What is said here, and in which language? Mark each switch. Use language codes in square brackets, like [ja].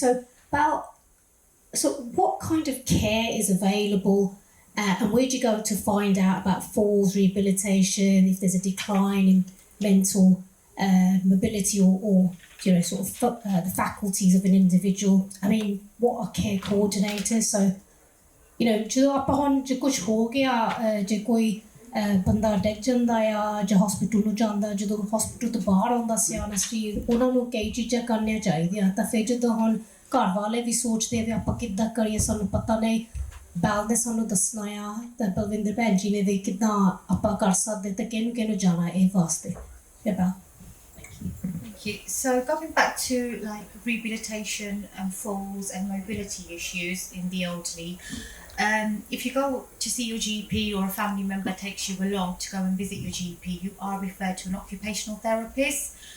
[en] So Bal, so what kind of care is available, and where do you go to find out about falls, rehabilitation, if there's a decline in mental mobility or you know, sort of the faculties of an individual? I mean, what are care coordinators? [pa] So, you know, ਜਦੋਂ ਆਪਾਂ ਹੁਣ ਜੇ ਕੁਝ ਹੋ ਗਿਆ, ਜੇ ਕੋਈ ਬੰਦਾ ਡਿੱਗ ਜਾਂਦਾ ਆ ਜਾਂ ਹਸਪੀਟਲ ਨੂੰ ਜਾਂਦਾ, ਜਦੋਂ ਹਸਪੀਟਲ ਤੋਂ ਬਾਹਰ ਆਉਂਦਾ ਸਿਆਣਾ ਸਰੀਰ, ਉਹਨਾਂ ਨੂੰ ਕਈ ਚੀਜ਼ਾਂ ਕਰਨੀਆਂ ਚਾਹੀਦੀਆਂ। ਤਾਂ ਫਿਰ ਜਦੋਂ ਹੁਣ ਘਰ ਵਾਲੇ ਵੀ ਸੋਚਦੇ ਵੀ ਆਪਾਂ ਕਿੱਦਾਂ ਕਰੀਏ, ਸਾਨੂੰ ਪਤਾ ਨਹੀਂ, ਬੈਲ ਨੇ ਸਾਨੂੰ ਦੱਸਣਾ ਆ, ਤਾਂ ਬਲਵਿੰਦਰ ਭੈਣ ਜੀ ਨੇ ਵੀ ਕਿੱਦਾਂ ਆਪਾਂ ਕਰ ਸਕਦੇ, ਤੇ ਕਿਹਨੂੰ ਜਾਣਾ ਇਹ ਵਾਸਤੇ। ਬੈਲ। [en] Thank you. So going back to like rehabilitation and falls and mobility issues in the elderly, if you go to see your GP or a family member takes you along to go and visit your GP, you are referred to an occupational therapist.